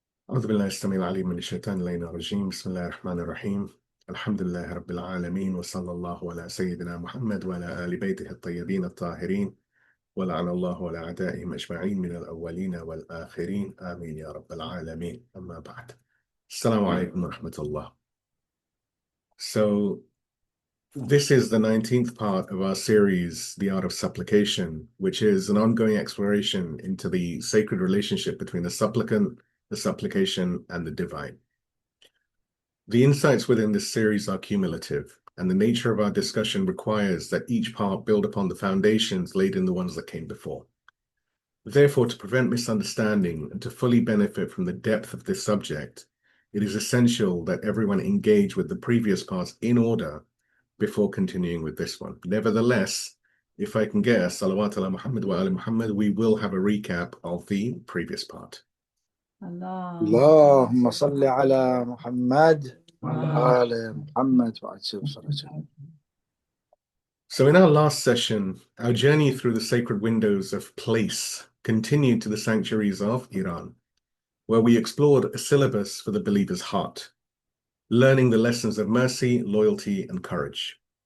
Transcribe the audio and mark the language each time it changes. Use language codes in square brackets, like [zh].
[ar] أعوذ بالله السميع العليم من الشيطان اللعين الرجيم بسم الله الرحمن الرحيم الحمد لله رب العالمين وصلى الله على سيدنا محمد وعلى آل بيته الطيبين الطاهرين ولعن الله على أعدائهم أجمعين من الأولين والآخرين آمين يا رب العالمين أما بعد السلام عليكم ورحمة الله. [en] So this is the 19th part of our series, The Art of Supplication, which is an ongoing exploration into the sacred relationship between the supplicant, the supplication, and the divine. The insights within this series are cumulative, and the nature of our discussion requires that each part build upon the foundations laid in the ones that came before. Therefore, to prevent misunderstanding and to fully benefit from the depth of this subject, it is essential that everyone engage with the previous parts in order before continuing with this one. Nevertheless, if I can get a salawat ala Muhammad wa ala Muhammad, we will have a recap of the previous part. [ar] اللهم صل على محمد وآل محمد وعجل فرجه. [en] So in our last session, our journey through the sacred windows of place continued to the sanctuaries of Iran, where we explored a syllabus for the believer's heart, learning the lessons of mercy, loyalty, and courage.